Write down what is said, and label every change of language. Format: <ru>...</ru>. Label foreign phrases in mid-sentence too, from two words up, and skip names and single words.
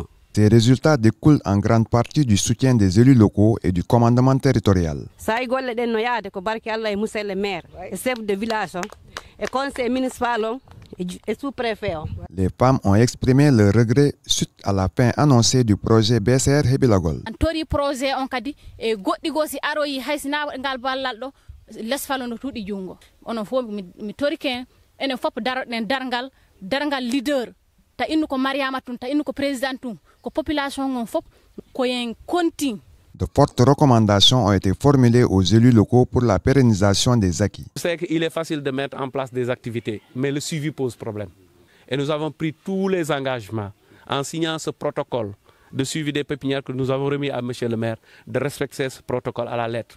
<fr>Ces résultats découlent en grande partie du soutien des élus locaux et du commandement territorial. Les femmes ont exprimé leur regret suite à la fin annoncée du projet BCR Hibilagol.</fr> <ff>Ta innu ko Mariama tun ta innu ko président tun ko population ngon fop ko yen kontin.</ff> <fr>De fortes recommandations ont été formulées aux élus locaux pour la pérennisation des acquis. Je sais qu'il est facile de mettre en place des activités, mais le suivi pose problème. Et nous avons pris tous les engagements en signant ce protocole de suivi des pépinières que nous avons remis à M. le maire, de respecter ce protocole à la lettre.</fr>